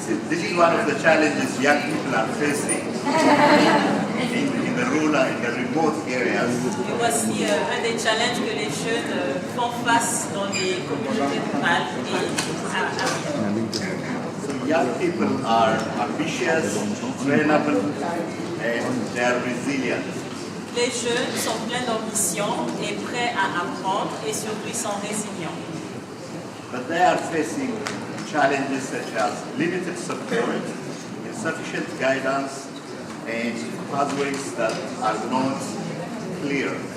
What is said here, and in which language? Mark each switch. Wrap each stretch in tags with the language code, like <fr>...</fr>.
<en>This is one of the challenges young people are facing in the rural and the remote areas.</en> <fr>Et voici un des challenges que les jeunes font face dans les communautés rurales et</fr> <en>So young people are ambitious, trainable, and they are resilient.</en> <fr>Les jeunes sont pleins d'ambition et prêts à apprendre et surtout ils sont résilients.</fr> <en>But they are facing challenges such as limited support, insufficient guidance, and pathways that are not clear.</en>